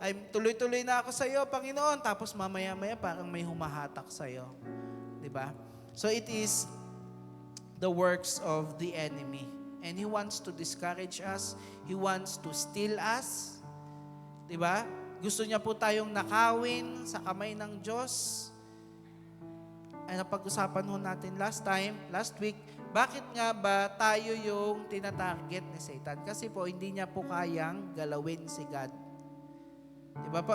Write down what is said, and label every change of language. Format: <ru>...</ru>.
<tl>Tuloy-tuloy na ako sa iyo, Panginoon. Tapos mamaya-maya parang may humahatak sa iyo. 'Di ba?</tl> <en>So it is the works of the enemy. And he wants to discourage us. He wants to steal us. 'Di ba?</en> <tl>Gusto niya po tayong nakawin sa kamay ng Diyos. Ay napag-usapan ho natin last week, bakit nga ba tayo yung tinatarget ni Satan? Kasi po, hindi niya po kayang galawin si God. Diba po?</tl>